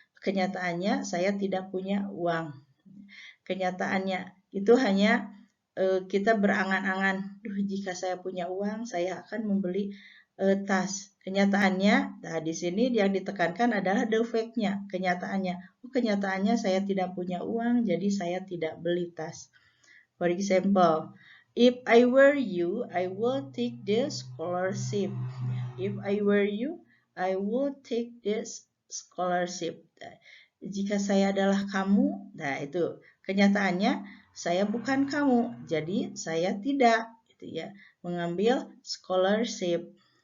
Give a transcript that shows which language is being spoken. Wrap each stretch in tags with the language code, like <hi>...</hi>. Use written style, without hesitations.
<id>Kenyataannya saya tidak punya uang. Kenyataannya itu hanya kita berangan-angan, jika saya punya uang, saya akan membeli tas. Kenyataannya, nah di sini yang ditekankan adalah the fact-nya, kenyataannya. Kenyataannya saya tidak punya uang, jadi saya tidak beli tas.</id> <en>For example, If I were you, I will take the scholarship. If I were you, I would take this scholarship.</en> <id>Jika saya adalah kamu, nah itu kenyataannya saya bukan kamu, jadi saya tidak gitu ya mengambil scholarship.</id>